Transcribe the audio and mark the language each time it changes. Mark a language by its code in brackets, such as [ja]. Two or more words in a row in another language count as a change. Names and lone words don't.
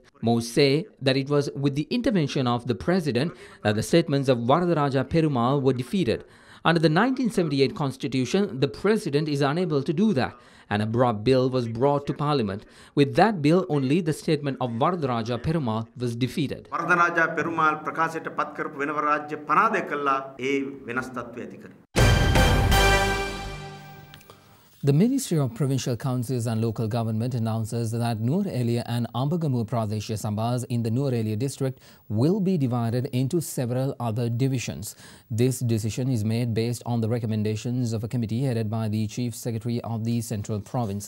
[en] Most say that it was with the intervention of the president that the statements of Varadaraja Perumal were defeated. Under the 1978 constitution, the president is unable to do that. An abrupt bill was brought to parliament. With that bill, only the statement of Varadaraja Perumal was defeated. [si] Varadaraja Perumal ප්‍රකාශිත පත් කරපු වෙනව රාජ්‍ය පනතේ කල්ල ඒ වෙනස් තත්ත්ව ඇති කරේ. [en] The Ministry of Provincial Councils and Local Government announces that Nuwara Eliya and Ambagamuwa Pradeshiya Sabhas in the Nuwara Eliya district will be divided into several other divisions. This decision is made based on the recommendations of a committee headed by the Chief Secretary of the Central Province.